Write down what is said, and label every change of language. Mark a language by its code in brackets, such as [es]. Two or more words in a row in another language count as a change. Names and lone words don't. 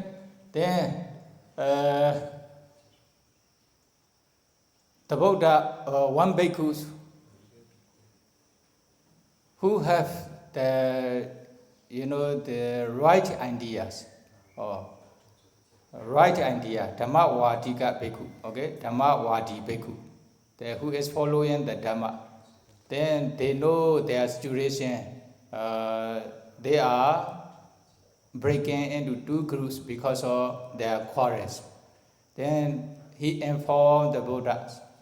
[en] Then the Buddha, one bhikkhus who have the, the right ideas, or right idea, [pi] Dhammavadika bhikkhu, okay? Dhammavadi bhikkhu, [en] who is following the Dhamma. Then they know their situation. They are breaking into two groups because of their quarrels. Then he informed the Buddhas.